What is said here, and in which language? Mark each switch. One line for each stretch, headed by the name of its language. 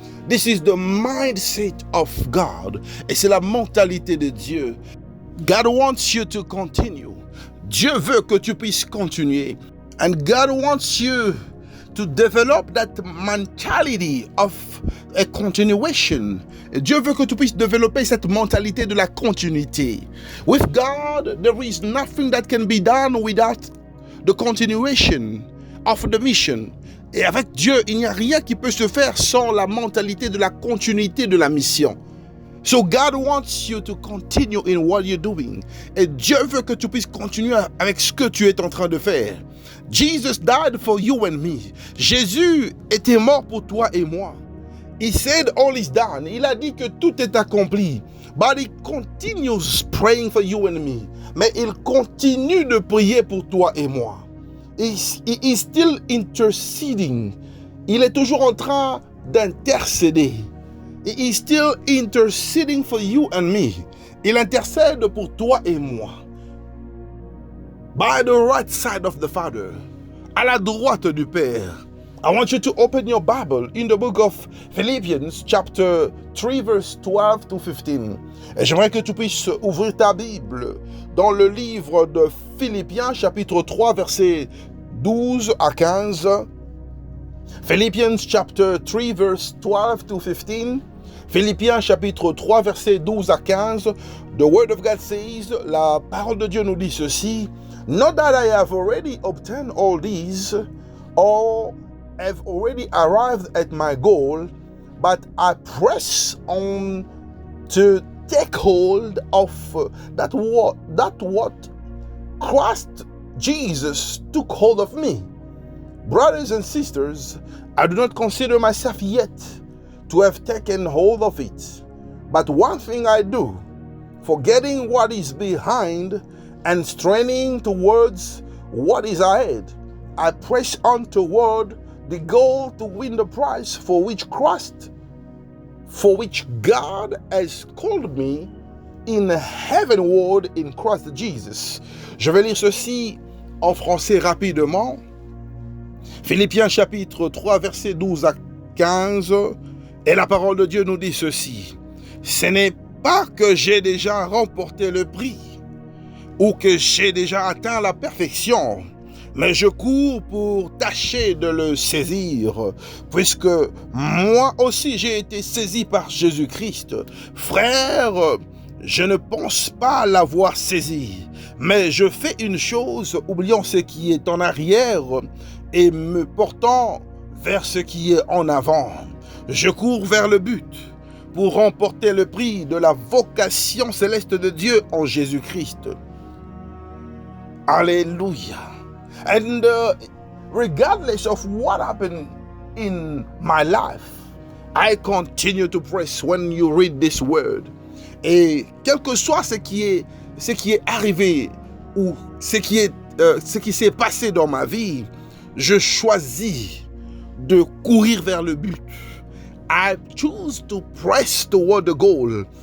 English: This is the mindset of God.
French: Et c'est la mentalité de Dieu.
English: God wants you to continue.
French: Dieu veut que tu puisses continuer.
English: And God wants you to develop that mentality of a continuation.
French: Et Dieu veut que tu puisses développer cette mentalité de la continuité.
English: With God, there is nothing that can be done without the continuation of the mission.
French: Et avec Dieu, il n'y a rien qui peut se faire sans la mentalité de la continuité de la mission.
English: So God wants you to continue in what you're doing.
French: Et Dieu veut que tu puisses continuer avec ce que tu es en train de faire.
English: Jesus died for you and me.
French: Jésus était mort pour toi et moi.
English: He said all is done.
French: Il a dit que tout est accompli.
English: But he continues praying for you and me.
French: Mais il continue de prier pour toi et moi.
English: He is still interceding.
French: Il est toujours en train d'intercéder.
English: He is still interceding for you and me.
French: Il intercède pour toi et moi.
English: By the right side of the Father.
French: À la droite du Père.
English: I want you to open your Bible in the book of Philippians chapter 3 verse 12 to 15.
French: Et j'aimerais que tu puisses ouvrir ta Bible dans le livre de Philippiens chapitre 3 versets 12 à 15.
English: Philippians chapter 3 verse 12 to 15.
French: Philippiens chapitre 3 versets 12 à 15.
English: The word of God says,
French: la parole de Dieu nous dit ceci.
English: Not that I have already obtained all these or have already arrived at my goal, but I press on to take hold of that what Christ Jesus took hold of me. Brothers and sisters, I do not consider myself yet to have taken hold of it. But one thing I do, forgetting what is behind and straining towards what is ahead, I press on toward the goal to win the prize for which God has called me in heavenward in Christ Jesus.
French: Je vais lire ceci en français rapidement. Philippiens chapitre 3, versets 12 à 15. Et la parole de Dieu nous dit ceci. Ce n'est pas que j'ai déjà remporté le prix ou que j'ai déjà atteint la perfection, mais je cours pour tâcher de le saisir, puisque moi aussi j'ai été saisi par Jésus-Christ. Frère, je ne pense pas l'avoir saisi, mais je fais une chose, oubliant ce qui est en arrière et me portant vers ce qui est en avant. Je cours vers le but pour remporter le prix de la vocation céleste de Dieu en Jésus-Christ. Alléluia.
English: And regardless of what happened in my life, I continue to press when you read this word.
French: Et quel que soit ce qui est arrivé ou ce qui s'est passé dans ma vie, je choisis de courir vers le but.
English: I choose to press toward the goal.